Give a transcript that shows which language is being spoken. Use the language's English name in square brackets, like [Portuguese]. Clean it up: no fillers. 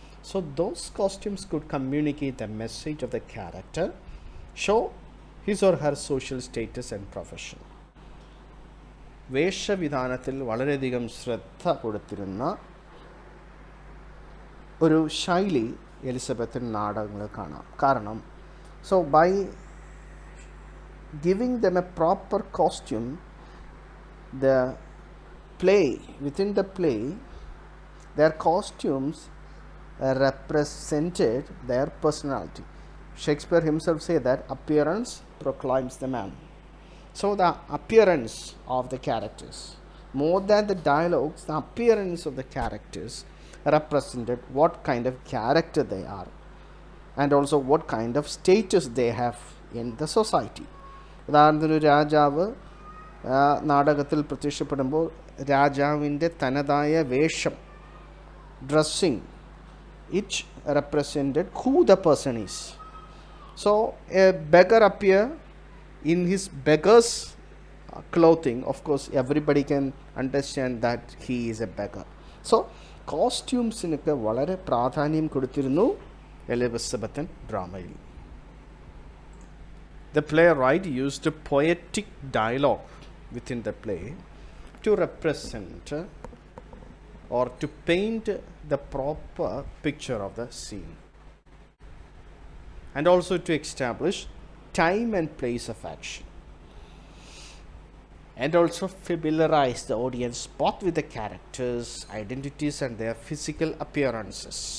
[English] So those costumes could communicate the message of the character, show his or her social status and profession. [Malayalam] വേഷവിധാനത്തിൽ വളരെയധികം ശ്രദ്ധ കൊടുത്തിരുന്ന ഒരു ശൈലി Elizabethan നാടകങ്ങളിൽ കാണാം. [English] കാരണം so by giving them a proper costume, the play within the play their costumes represented their personality. Shakespeare himself said that appearance proclaims the man. So the appearance of the characters, more than the dialogues, the appearance of the characters represented what kind of character they are and also what kind of status they have in the society. [Malayalam] ഉദാഹരണത്തിന് രാജാവ് നാടകത്തിൽ പ്രത്യക്ഷപ്പെടുമ്പോൾ രാജാവിൻ്റെ തനതായ വേഷം, dressing, [English] It represented who the person is. So a beggar appear in his beggar's clothing. Of course everybody can understand that he is a beggar. [Malayalam] So കോസ്റ്റ്യൂംസിനൊക്കെ വളരെ പ്രാധാന്യം കൊടുത്തിരുന്നു Elizabethan ഡ്രാമയിൽ. [English] The playwright used poetic dialogue within the play to represent or to paint the proper picture of the scene, and also to establish time and place of action, and also familiarize the audience both with the characters' identities and their physical appearances.